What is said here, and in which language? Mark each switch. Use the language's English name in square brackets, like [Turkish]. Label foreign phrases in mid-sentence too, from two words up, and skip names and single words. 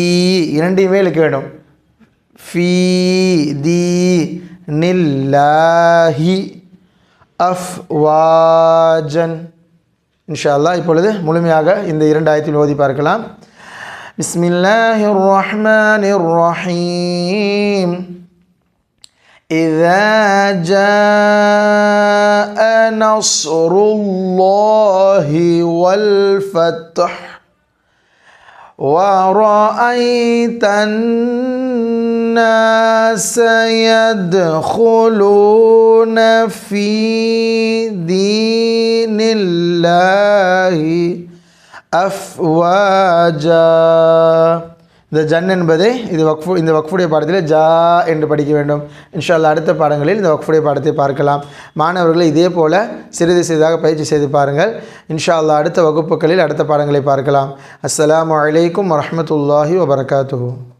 [Tamil] 2யுமே இழுக்க வேண்டும். [Arabic] في دين الله أفواجا. إن شاء الله [Tamil] இப்பொழுது முழுமையாக இந்த 2 ஆயத்தில் ஓதி பார்க்கலாம். [Arabic] بسم الله الرحمن الرحيم. إذا جاء نصر الله والفتح ورأيت الناس يدخلون في دين الله أفواجا. [Tamil] இந்த ஜன் என்பதை இந்த வக்ஃபுடைய பாடத்தில் ஜா என்று படிக்க வேண்டும். [Arabic] إن شاء الله [Tamil] அடுத்த பாடங்களில் இந்த வக்ஃபுடைய பாடத்தை பார்க்கலாம். மாணவர்களை இதே போல் சிறிது சிறிதாக பயிற்சி செய்து பாருங்கள். [Arabic] إن شاء الله [Tamil] அடுத்த வகுப்புகளில் அடுத்த பாடங்களை பார்க்கலாம். [Arabic] السلام عليكم ورحمة الله وبركاته.